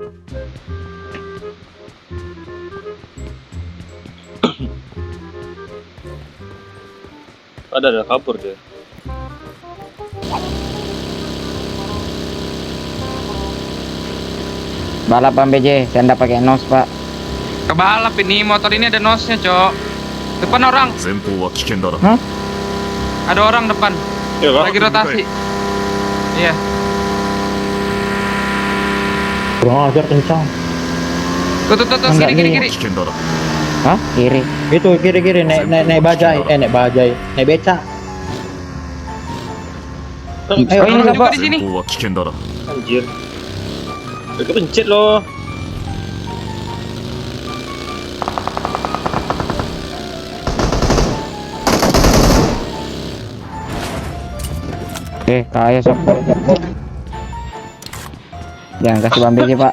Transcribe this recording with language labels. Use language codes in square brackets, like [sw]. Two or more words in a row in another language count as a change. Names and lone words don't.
[id] Ada kabur dia. Balapan BJ, saya ndak pakai nos pak. Kebalap ini motor ini ada nosnya cok. Depan orang. [ja] 前方は危険だな。 [id] Ada orang depan. Ya kah? Lagi rotasi. Iya. Kurang ajar kencang. Tuh Enggak, kiri ini. kiri. [ja] 危険だな。 [id] Hah? Kiri. Itu kiri naik bajai, naik beca. Oh ini Juga siapa? di sini. [ja] 前方は危険だな。 [id] Anjir. Mereka pencet loh. Oke, kaya sob. Jangan kasih bom BJ pak.